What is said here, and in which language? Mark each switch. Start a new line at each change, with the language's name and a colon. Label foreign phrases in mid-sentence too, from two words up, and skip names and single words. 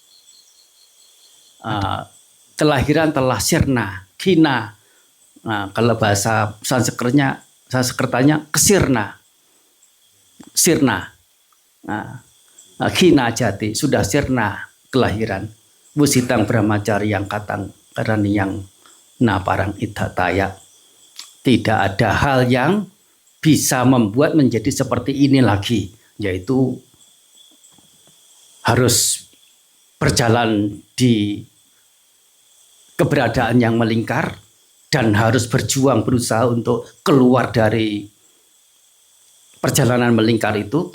Indonesian: Kelahiran telah sirna, khina. Kalau bahasa Sanskertanya kesirna, sirna,
Pali: khina jati,
Indonesian: sudah sirna kelahiran.
Pali: Wusitang brahmacaryang katang karani yang naparang idhataya.
Indonesian: Tidak ada hal yang bisa membuat menjadi seperti ini lagi, yaitu harus berjalan di keberadaan yang melingkar, dan harus berjuang berusaha untuk keluar dari perjalanan melingkar itu.